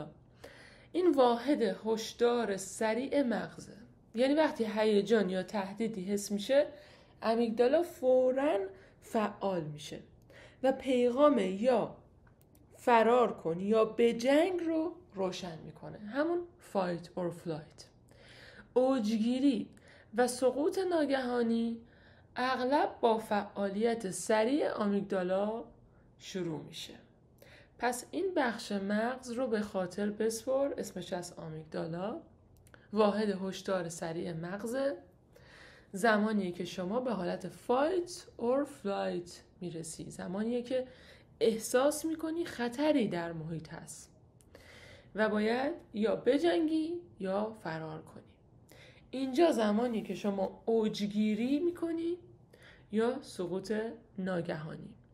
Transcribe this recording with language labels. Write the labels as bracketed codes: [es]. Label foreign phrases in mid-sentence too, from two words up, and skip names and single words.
[fa] این واحد هشدار سریع مغزه. یعنی وقتی هیجان یا تهدیدی حس میشه، امیگدالا فوراً فعال میشه و پیغام یا فرار کن یا بجنگ رو روشن میکنه. [en] همون fight or flight. [fa] اوجگیری و سقوط ناگهانی اغلب با فعالیت سریع آمیگدالا شروع میشه. پس این بخش مغز رو به خاطر بسپر، اسمش از آمیگدالا، واحد هشدار سریع مغزه. زمانیه که شما به حالت [en] fight or flight [fa] میرسی، زمانیه که احساس میکنی خطری در محیط هست و باید یا بجنگی یا فرار کنی. اینجا زمانی که شما اوجگیری میکنی یا سقوط ناگهانی.